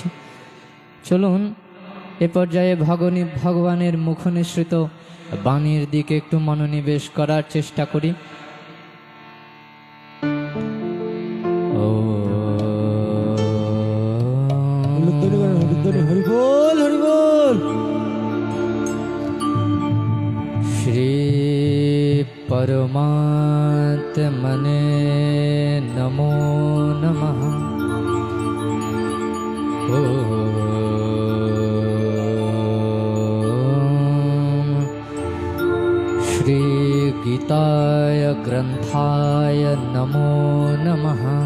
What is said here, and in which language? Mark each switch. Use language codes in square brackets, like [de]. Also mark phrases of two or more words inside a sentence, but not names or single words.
[bn] চলুন এ পর্যায়ে ভগবানের মুখনিসৃত বাণীর দিকে একটু মনোনিবেশ করার চেষ্টা করি। [sa] শ্রী परमात्मने नमो नमः। श्री गीताय ग्रंथाय नमो नमः।